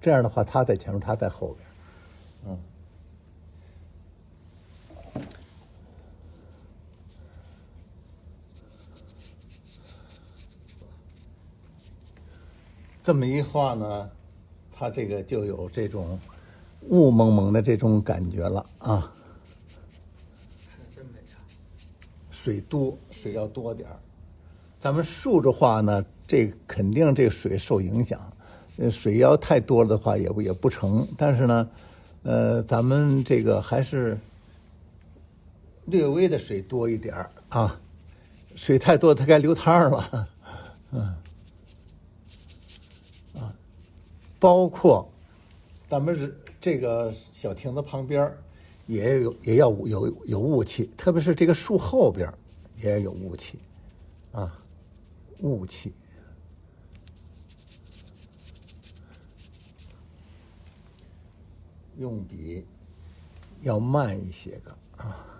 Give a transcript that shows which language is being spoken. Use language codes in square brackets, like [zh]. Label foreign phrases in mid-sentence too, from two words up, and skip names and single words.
[zh] 這樣的話，它在前面，它在後邊。這麼一畫呢，它這個就有這種霧蒙蒙的這種感覺了啊。真美啊！水多，水要多點儿。咱們竖着畫呢，这肯定这个水受影響。水要太多了的話也不成。但是呢，咱們這個還是略微的水多一點兒啊。水太多，它該流湯了。包括咱們這個小亭子旁邊也要有霧氣，特別是這個樹後邊也有霧氣啊，霧氣。用筆要慢一些個啊。